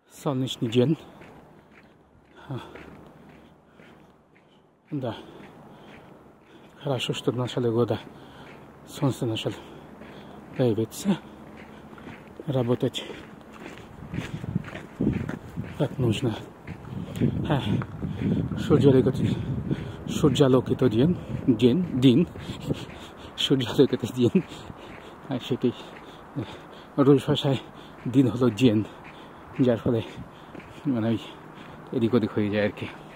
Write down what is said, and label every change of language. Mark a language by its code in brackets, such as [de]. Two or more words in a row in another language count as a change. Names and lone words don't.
[ru] солнечный день. Да. Хорошо, что в начале года солнце начало появиться. Работать как нужно. [bn] সূর্যালোকিত দিন সূর্যালোকিত দিন আর সেটি রুশ ভাষায় দিন হলো জেন, যার ফলে মানে ওই এদিক ওদিক হয়ে যায় আর কি।